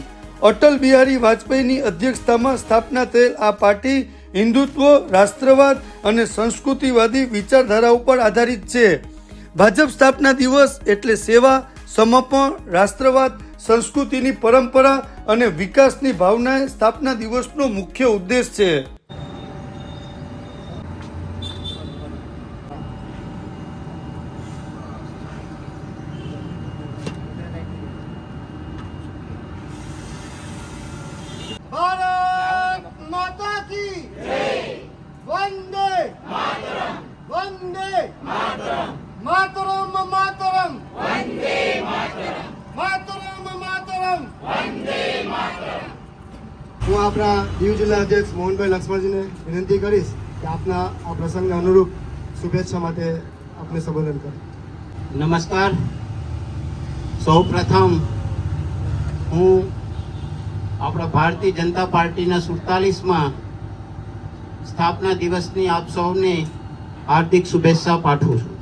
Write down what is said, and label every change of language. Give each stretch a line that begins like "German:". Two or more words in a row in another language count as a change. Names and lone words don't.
Gujarati: અટલ બિહારી વાજપેયીની અધ્યક્ષતામાં સ્થાપના થયેલ આ પાર્ટી હિન્દુત્વ, રાષ્ટ્રવાદ અને સંસ્કૃતિવાદી વિચારધારા ઉપર આધારિત છે. ભાજપ સ્થાપના દિવસ એટલે સેવા, સમર્પણ, રાષ્ટ્રવાદ, સંસ્કૃતિની પરંપરા અને વિકાસની ભાવના સ્થાપના દિવસનો મુખ્ય ઉદ્દેશ છે.
Hindi: भारत माता की जय, वंदे मातरम, वंदे मातरम, मातरम मातरम, वंदे मातरम, मातरम मातरम, वंदे मातरम.
Gujarati: હું આપણા દીવ જિલ્લા અધ્યક્ષ મોહનભાઈ લક્ષ્મણજીને વિનંતી કરીશ કે આપના આ પ્રસંગને અનુરૂપ શુભેચ્છા માટે આપને સંબોધન કરે. નમસ્કાર. સૌ પ્રથમ હું આપણા ભારતીય જનતા પાર્ટીના 47માં સ્થાપના દિવસની આપ સૌને હાર્દિક શુભેચ્છા પાઠવું છું.